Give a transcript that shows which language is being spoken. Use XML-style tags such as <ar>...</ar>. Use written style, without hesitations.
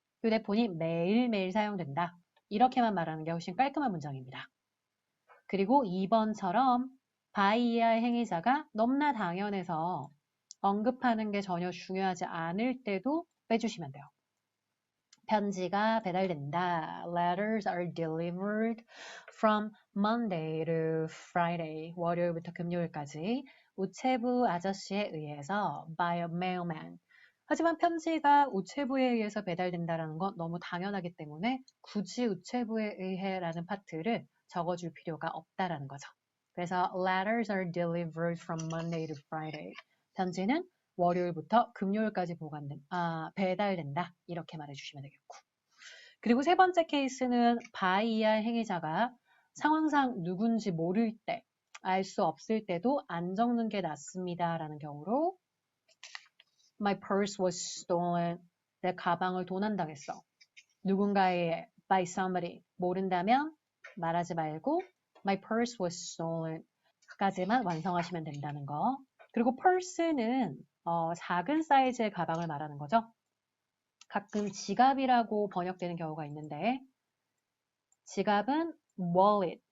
<ko>휴대폰이 매일매일 사용된다. 이렇게만 말하는 게 훨씬 깔끔한 문장입니다. 그리고 2번처럼 by의 행위자가 너무나 당연해서 언급하는 게 전혀 중요하지 않을 때도 빼주시면 돼요. 편지가 배달된다.</ko> <en>Letters are delivered from Monday to Friday.</en> <ko>월요일부터 금요일까지 우체부 아저씨에 의해서</ko> <en>by a mailman.</en> <ko>하지만 편지가 우체부에 의해서 배달된다는 건 너무 당연하기 때문에 굳이 우체부에 의해라는 파트를 적어줄 필요가 없다라는 거죠. 그래서</ko> <en>letters are delivered from Monday to Friday.</en> <ko>편지는 월요일부터 금요일까지 배달된다. 이렇게 말해주시면 되겠고. 그리고 세 번째 케이스는 by의 행위자가 상황상 누군지 모를 때, 알 수 없을 때도 안 적는 게 낫습니다. 라는 경우로</ko> <en>My purse was stolen.</en> <ko>내 가방을 도난당했어. 누군가의</ko> <en>by somebody</en> <ko>모른다면 말하지 말고</ko> <en>My purse was stolen</en> <ko>까지만 완성하시면 된다는 거. 그리고 purse는 작은 사이즈의 가방을 말하는 거죠. 가끔 지갑이라고 번역되는 경우가 있는데 지갑은 wallet.</ko>